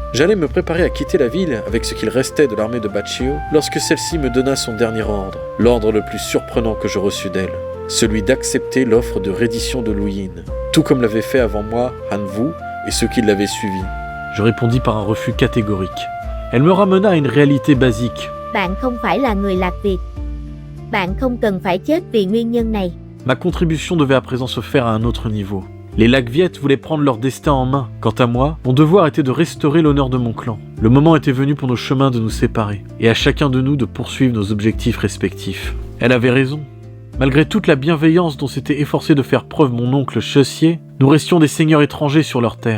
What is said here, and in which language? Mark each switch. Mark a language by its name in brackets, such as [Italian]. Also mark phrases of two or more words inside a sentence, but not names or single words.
[French] J'allais me préparer à quitter la ville avec ce qu'il restait de l'armée de Bachio lorsque celle-ci me donna son dernier ordre, l'ordre le plus surprenant que je reçus d'elle, celui d'accepter l'offre de reddition de Lu Yin, tout comme l'avaient fait avant moi Han Wu et ceux qui l'avaient suivi. Je répondis par un refus catégorique. Elle me ramena à une réalité basique. [Vietnamese] Bạn không phải là người Lạc Việt. Bạn không cần phải chết vì nguyên nhân này. [French] Ma contribution devait à présent se faire à un autre niveau. Les Lac Viet voulaient prendre leur destin en main. Quant à moi, mon devoir était de restaurer l'honneur de mon clan. Le moment était venu pour nos chemins de nous séparer, et à chacun de nous de poursuivre nos objectifs respectifs. Elle avait raison. Malgré toute la bienveillance dont s'était efforcé de faire preuve mon oncle Chessier, nous restions des seigneurs étrangers sur leur terre.